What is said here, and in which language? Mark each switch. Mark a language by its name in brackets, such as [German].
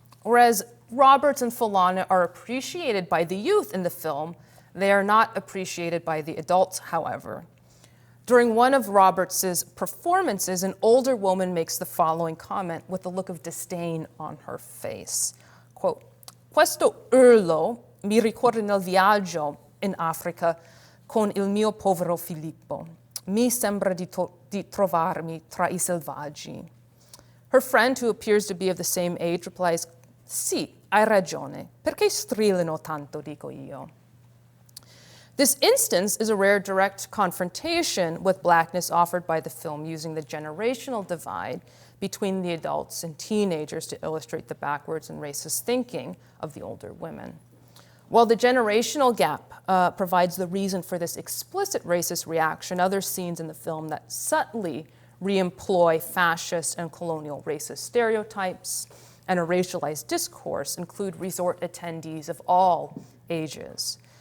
[English] Whereas Roberts and Falana are appreciated by the youth in the film, they are not appreciated by the adults, however. During one of Roberts' performances, an older woman makes the following comment with a look of disdain on her face. [Italian] Quote, "Questo urlo mi ricorda nel viaggio in Africa con il mio povero Filippo. Mi sembra di trovarmi tra I selvaggi." [English] Her friend, who appears to be of the same age, replies, [Italian] "Sì, hai ragione. Perché strillano tanto, dico io." [English] This instance is a rare direct confrontation with Blackness offered by the film, using the generational divide between the adults and teenagers to illustrate the backwards and racist thinking of the older women. While the generational gap provides the reason for this explicit racist reaction, other scenes in the film that subtly re-employ fascist and colonial racist stereotypes and a racialized discourse include resort attendees of all ages.